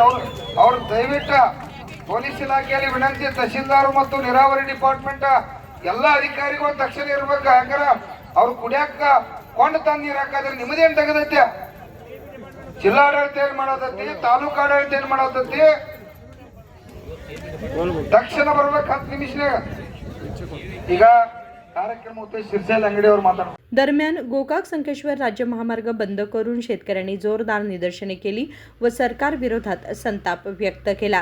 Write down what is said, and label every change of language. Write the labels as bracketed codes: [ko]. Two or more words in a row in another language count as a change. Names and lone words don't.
[kn] ಅವ್ರು ದಯವಿಟ್ಟು ಪೊಲೀಸ್ ಇಲಾಖೆಯಲ್ಲಿ ವಿನಂತಿ, ತಹಸೀಲ್ದಾರ್ ಮತ್ತು ನೀರಾವರಿ ಡಿಪಾರ್ಟ್ಮೆಂಟ್ ಎಲ್ಲ ಅಧಿಕಾರಿಗಳು ತಕ್ಷಣ ಇರ್ಬೇಕು. ಯಾಕಂದ್ರ ಅವ್ರು ಕುಡಿಯಾಕ ಕೊಂಡು ತಂದು ನೀರು ಹಾಕಾದ್ರೆ ನಿಮ್ಮದೇನು ತೆಗೆದೈತೆ? ಜಿಲ್ಲಾಡಳಿತ ಏನ್ ಮಾಡತೈತಿ, ತಾಲೂಕು ಆಡಳಿತ ಏನ್ ಮಾಡತೈತಿ? ತಕ್ಷಣ ಬರ್ಬೇಕು 10 ನಿಮಿಷನಾಗ. ಈಗ ಕಾರ್ಯಕ್ರಮ होते शिरसेल अंगडी ಅವರು ಮಾತಾಡ. [mr] दरम्यान गोकाक संकेश्वर राज्य महामार्ग बंद करून शेतकऱ्यांनी जोरदार निदर्शने केली व सरकार विरोधात संताप व्यक्त केला.